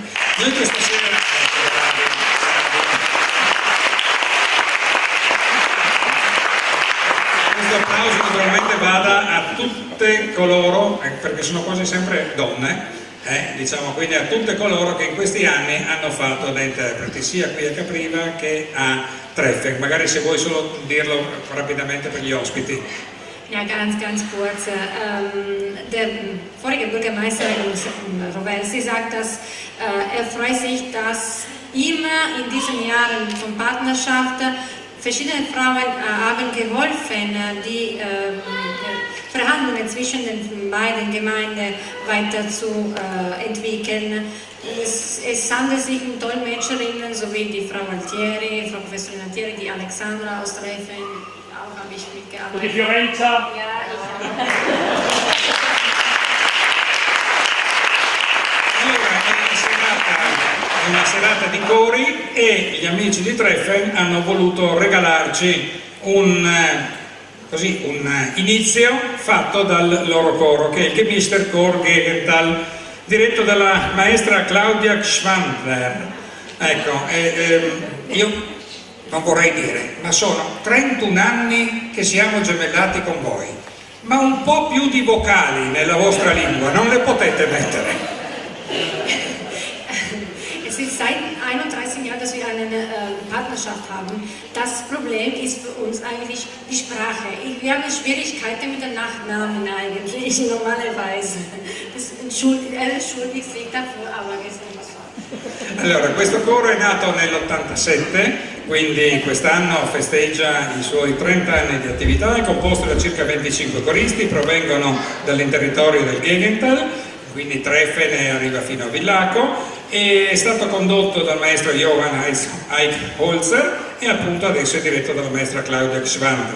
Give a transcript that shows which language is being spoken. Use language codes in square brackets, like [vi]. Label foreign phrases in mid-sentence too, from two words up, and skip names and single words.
[it] Noi questa sera questo applauso naturalmente vada a tutte coloro, perché sono quasi sempre donne, diciamo, quindi a tutte coloro che in questi anni hanno fatto da interpreti, sia qui a Capriva che a Treffen. Magari se vuoi solo dirlo rapidamente per gli ospiti. [de] Ja, ganz kurz. Der vorige Bürgermeister Roversi sagt, dass er freut sich, dass ihm in diesen Jahren von Partnerschaft verschiedene Frauen haben geholfen, die Verhandlungen zwischen den beiden Gemeinden weiter zu entwickeln. Es handelt sich um Dolmetscherinnen sowie die Frau Altieri, Frau Professorin Altieri, die Alexandra aus Treffen, auch habe ich mitgearbeitet. Und die Fiorenza? Ja, ich habe. [it] È una serata di cori e gli amici di Treffen hanno voluto regalarci un inizio fatto dal loro coro, che è il Gemister Chor Gegental, diretto dalla maestra Claudia Schwandler. Ecco, io non vorrei dire, ma sono 31 anni che siamo gemellati con voi, ma un po' più di vocali nella vostra lingua non le potete mettere? [de] Es ist seit 31 Jahren, dass wir eine Partnerschaft haben. Das Problem ist für uns eigentlich die Sprache. Wir haben Schwierigkeiten mit den Nachnamen eigentlich, normalerweise. Er entschuldigt sich dafür, aber es ist nicht so. [it] Allora, questo coro è nato nell'87, quindi quest'anno festeggia i suoi 30 anni di attività, è composto da circa 25 coristi, provengono dall'interitorio del Gegental, quindi Treffen e arriva fino a Villaco, e è stato condotto dal maestro Johann Eichholzer e appunto adesso è diretto dalla maestra Claudia Schwandler.